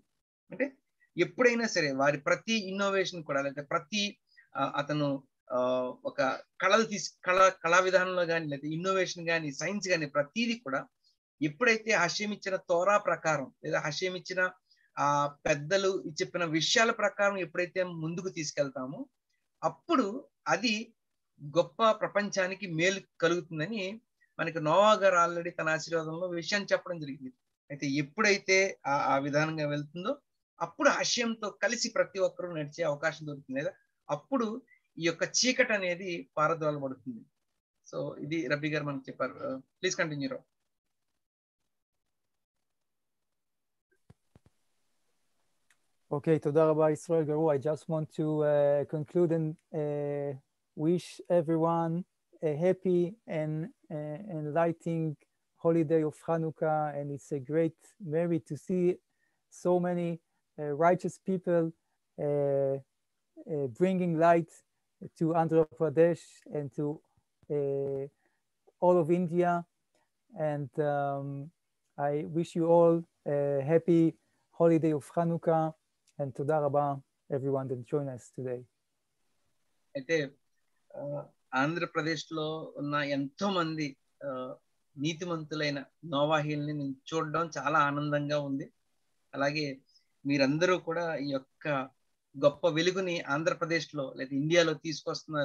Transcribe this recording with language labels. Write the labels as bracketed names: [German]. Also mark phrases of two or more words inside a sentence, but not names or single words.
[Telugu] అంటే ఎప్పుడైనా సరే వారి ప్రతి ఇన్నోవేషన్ కూడా, లేదా ప్రతి అతను ఒక కళా విధానంలో కానీ, లేదా ఇన్నోవేషన్ కానీ, సైన్స్ కానీ, ప్రతిదీ కూడా ఎప్పుడైతే హషేం ఇచ్చిన తోరా ప్రకారం, లేదా హషేం ఇచ్చిన ఆ పెద్దలు చెప్పిన విషయాల ప్రకారం ఎప్పుడైతే ముందుకు తీసుకెళ్తామో అప్పుడు అది గొప్ప ప్రపంచానికి మేలు కలుగుతుందని మనకి నోవా గారు ఆల్రెడీ తన ఆశీర్వాదంలో విషయాన్ని చెప్పడం జరిగింది. అయితే ఎప్పుడైతే ఆ విధానంగా వెళ్తుందో అప్పుడు హషేంతో కలిసి ప్రతి ఒక్కరూ నడిచే అవకాశం దొరుకుతుంది, లేదా అప్పుడు ఈ యొక్క చీకటి అనేది పారద్రోలబడుతుంది. సో ఇది రబ్బీ గారు మనకు చెప్పారు. [English] please continue [Telugu] రావు. [English] Okay, [Hebrew] תודה רבה [English] Israel Garu. I just want to conclude and wish everyone a happy and enlightening holiday of Hanukkah. And it's a great merit to see so many righteous people bringing light to Andhra Pradesh and to all of India. And I wish you all a happy holiday of Hanukkah. And [Hebrew] תודה רבה [English] everyone that joined us today. [Telugu] అయితే ఆంధ్రప్రదేశ్ లో ఉన్న ఎంతో మంది నీతిమంతులైన నోవాహీల్ని నేను చూడడం చాలా ఆనందంగా ఉంది. అలాగే మీరందరూ కూడా ఈ యొక్క గొప్ప వెలుగుని ఆంధ్రప్రదేశ్ లో లేదా ఇండియాలో తీసుకొస్తున్నారు.